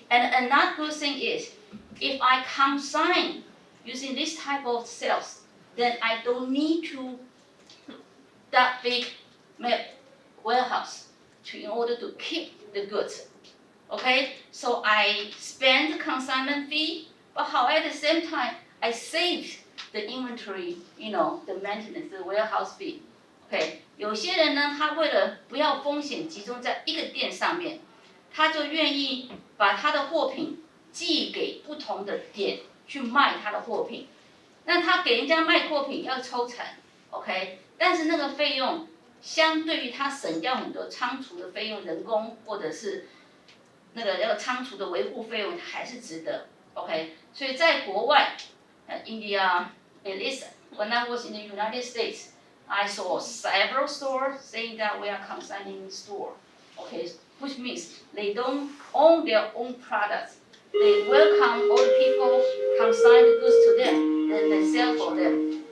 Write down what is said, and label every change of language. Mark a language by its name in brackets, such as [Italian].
[English] And another good thing is, if I consign using this type of sales, then I don't need to that big warehouse in order to keep the goods. Okay, so I spend the consignment fee, but however at the same time I save the inventory, the maintenance, the warehouse fee. [Chinese] Okay, 有些人呢，他为了不要风险集中在一个店上面，他就愿意把他的货品寄给不同的点去卖他的货品。那他给人家卖货品要抽成 ，OK， 但是那个费用相对于他省掉很多仓储的费用、人工或者是那个仓储的维护费用还是值得 ，OK。所以在国外， [English] India, at least when I was in the United States, I saw several stores saying that we are consigning store, okay, which means they don't own their own products. They welcome all the people, consign the goods to them, then they sell for them.